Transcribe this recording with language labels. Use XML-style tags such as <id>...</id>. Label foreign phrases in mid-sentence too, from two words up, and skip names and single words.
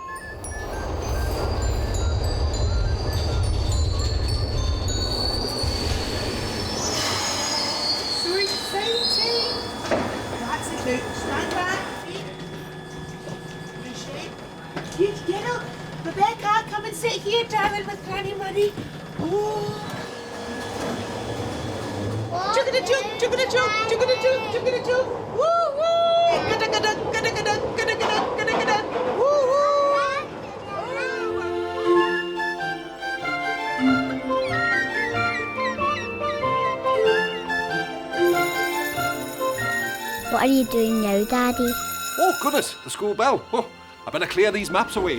<en>So exciting! That's it now. Stand back. Get up. Rebecca, come and sit here, darling, with Granny Money. Oh. Jugga-da-jug, jugga-da-jug, jugga-da-jug, jugga-da-jug. Woo, woo. Gada-gada, gada-gada, gada-gada, gada-gada. Woo, woo. What are you doing now, Daddy? Oh, goodness, the school bell. Oh, I better clear these maps away.</en>